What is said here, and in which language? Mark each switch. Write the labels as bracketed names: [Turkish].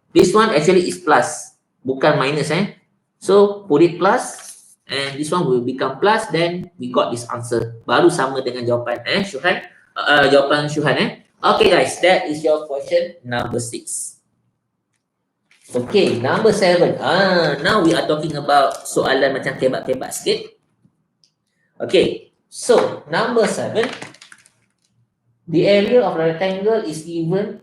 [English] This one actually is plus, [Malay] bukan minus. [English] So put it plus, and this one will become plus. Then we got this answer. [Malay] Baru sama dengan jawapan Syuhan. Jawapan Syuhan. [English] Okay guys, that is your question number 6. Okay, number 7. Now we are talking about [Malay] soalan macam tebak-tebak sikit. [English] Okay, so number 7. The area of rectangle is given.